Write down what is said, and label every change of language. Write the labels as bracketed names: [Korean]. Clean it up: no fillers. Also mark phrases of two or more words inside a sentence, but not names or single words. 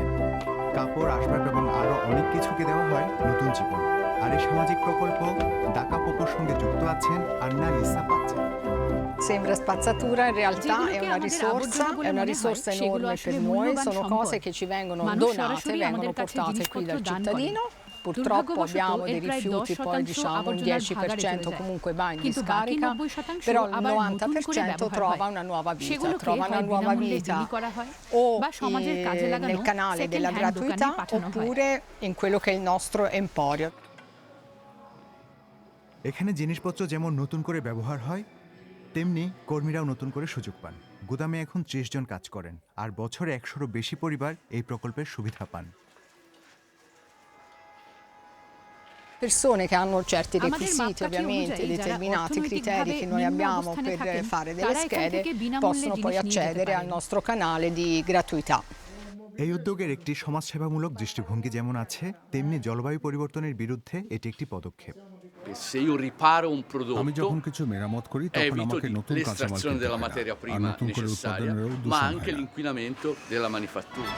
[Bangla] কাপড়, আসবাব এবং আরও অনেক কিছুকে দেওয়া হয় নতুন জীবন। আর এই সামাজিক প্রকল্প দাকাপোকোর সঙ্গে যুক্ত আছেন আন্না লিসা পাচ্ছেন। [Italian] Sembra spazzatura, in realtà è una risorsa enorme per noi, sono cose che ci vengono donate, vengono portate qui dal cittadino. Purtroppo abbiamo dei rifiuti, poi diciamo un 10% comunque va in discarica, però il 90% trova una nuova vita, o nel canale della gratuità oppure in quello che è il nostro emporio. [Bangla] এখানে জিনিসপত্র যেমন নতুন করে ব্যবহার হয়, তেমনি কর্মীরাও নতুন করে সুযোগ পান। গুদামে এখন ৩০ জন কাজ করেন, আর বছরে ১০০-রও বেশি পরিবার এই প্রকল্পের সুবিধা পান। [Italian] Persone che hanno certi requisiti, ovviamente determinati criteri che noi abbiamo per fare delle schede, possono poi accedere al nostro canale di gratuità. [Bangla] এই উদ্যোগের একটি সমাজসেবামূলক দৃষ্টিভঙ্গি যেমন আছে, তেমনি জলবায়ু পরিবর্তনের বিরুদ্ধে এটি একটি পদক্ষেপ। আমি যখন কিছু মেরামত করি তখন আমাকে নতুন কাঁচামাল কিনতে হয় না, আর নতুন করে উৎপাদনেরও দূষণ হয় না।